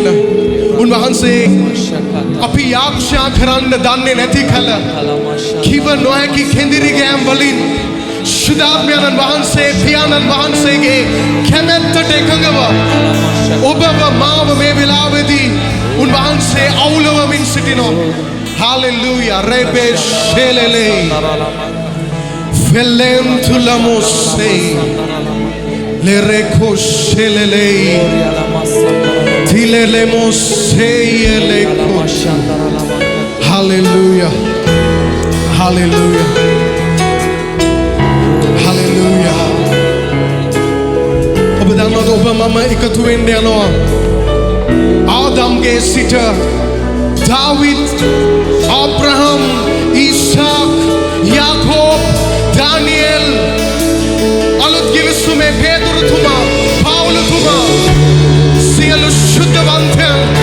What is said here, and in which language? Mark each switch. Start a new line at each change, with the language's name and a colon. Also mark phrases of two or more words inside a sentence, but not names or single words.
Sinhala: උන්වහන්සේ අපි යාක්ෂා කරන්න දන්නේ නැති කල කිව නොහැකි කෙඳිරි ගෑම් වලින් ශුද්ධාත්මයන් වහන්සේ පියාණන් වහන්සේගේ කැමැත්තට එකඟව ඔබව මාව මේ වෙලාවේදී උන්වහන්සේ අවුලවමින් සිටිනවා. Hallelujah. Rebe shelele. Velentu lamose. Lereko shelele. Tilele mose yeleko. Hallelujah. Hallelujah. Hallelujah. ඔබ දන්නවද ඔබ මම එකතු වෙන්න යනවා ආදම්ගේ සිට David, Abraham, Isaac, Jacob, Daniel, අලුත් ගිවිසුමේ පේතුරුතුමා, පවුලතුමා, සියලු ශුද්ධවන්තයන්